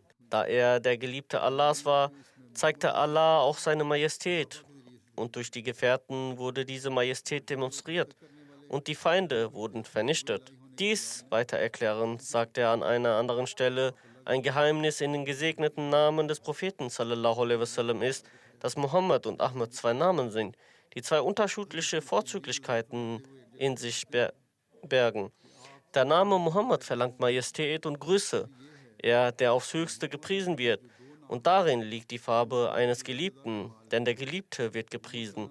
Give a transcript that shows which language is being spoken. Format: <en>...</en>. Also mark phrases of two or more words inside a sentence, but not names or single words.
<de>Da er der Geliebte Allahs war, zeigte Allah auch seine Majestät. Und durch die Gefährten wurde diese Majestät demonstriert und die Feinde wurden vernichtet. Dies, weiter erklärend, sagt er an einer anderen Stelle, ein Geheimnis in den gesegneten Namen des Propheten</de> <ar>صلى الله عليه وسلم</ar> <de>ist, dass Mohammed und Ahmed zwei Namen sind, die zwei unterschiedliche Vorzüglichkeiten in sich bergen. Der Name Mohammed verlangt Majestät und Größe, er, der aufs Höchste gepriesen wird. Und darin liegt die Farbe eines Geliebten, denn der Geliebte wird gepriesen.</de>